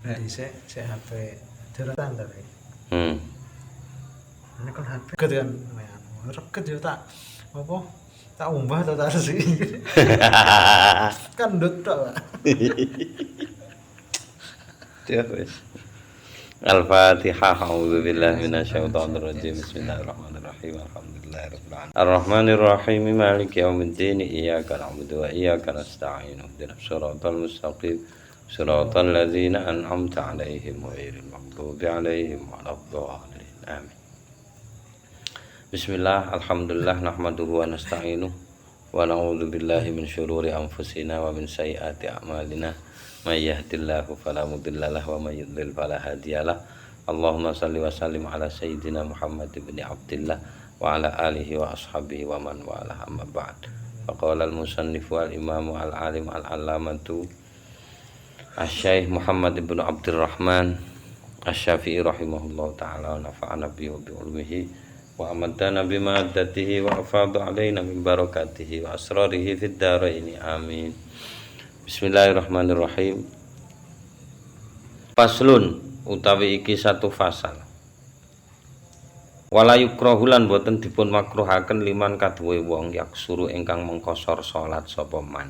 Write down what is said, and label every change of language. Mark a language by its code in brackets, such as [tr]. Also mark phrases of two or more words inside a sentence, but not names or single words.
[jv] Dhisik sik HP deretan to. Ini kan HP kan reket yo tak apa tak umbah to tak resik. Kan ndut tok. Ya wis. Al-Fatihah. [ar] أعوذ بالله من الشيطان الرجيم. بسم الله الرحمن الرحيم. الحمد لله رب العالمين. الرحمن الرحيم. مالك يوم الدين. إياك نعبد وإياك نستعين. اهدنا الصراط المستقيم. صراط الذين أنعمت عليهم غير المغضوب عليهم ولا الضالين. آمين. بسم الله، الحمد لله، نحمده ونستعينه ونعوذ بالله من شرور أنفسنا ومن سيئات أعمالنا. من يهده الله فلا مضل له ومن يضلل فلا هادي له. اللهم صل وسلم على سيدنا محمد بن عبد الله وعلى آله وأصحابه ومن والى أما بعد. فقال المصنف والإمام العالم العلامة الشيخ محمد بن عبد الرحمن الشافعي رحمه الله تعالى ونفعنا به وبعلمه وأمدنا بمدده وأفاض علينا من بركاته وأسراره في الدارين. آمين. [jv] Bismillahirrahmanirrahim. Faslun utawi iki satu fasal. [ar] ولا يكره [jv] lan boten dipun makruhaken liman kaduwe wong yaksuru ingkang mengkosor salat sapa man.